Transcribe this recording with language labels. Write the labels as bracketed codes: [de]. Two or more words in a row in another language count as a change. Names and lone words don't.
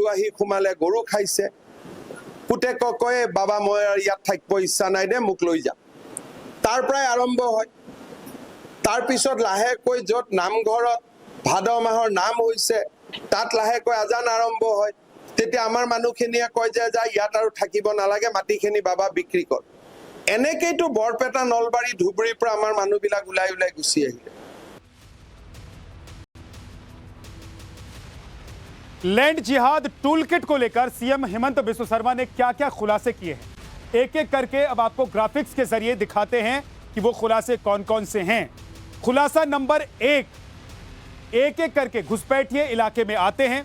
[as] আহি খুমালে গৰু খাইছে পুতেকক কয় বাবা মই ইয়াত থাকিব ইচ্ছা নাই দে মোক লৈ যা তাৰ পৰাই আৰম্ভ হয় তাৰ পিছত লাহেকৈ য'ত নামঘৰত ভাদ মাহৰ নাম হৈছে তাত লাহেকৈ আজান আৰম্ভ হয় তেতিয়া আমাৰ মানুহখিনিয়ে কয় যে যা ইয়াত আৰু থাকিব নালাগে মাটিখিনি বাবা বিক্ৰী কৰ এনেকেইতো বৰপেটা নলবাৰী ধুবুৰীৰ পৰা আমাৰ মানুহবিলাক ওলাই ওলাই গুচি আহিলে [hi] लैंड जिहाद टूलकिट को लेकर सीएम हेमंत बिस्व शर्मा ने क्या-क्या खुलासे किए हैं एक-एक करके अब आपको ग्राफिक्स के जरिए दिखाते हैं कि वो खुलासे कौन-कौन से हैं। खुलासा नंबर 1 एक-एक करके घुसपैठिए इलाके में आते हैं।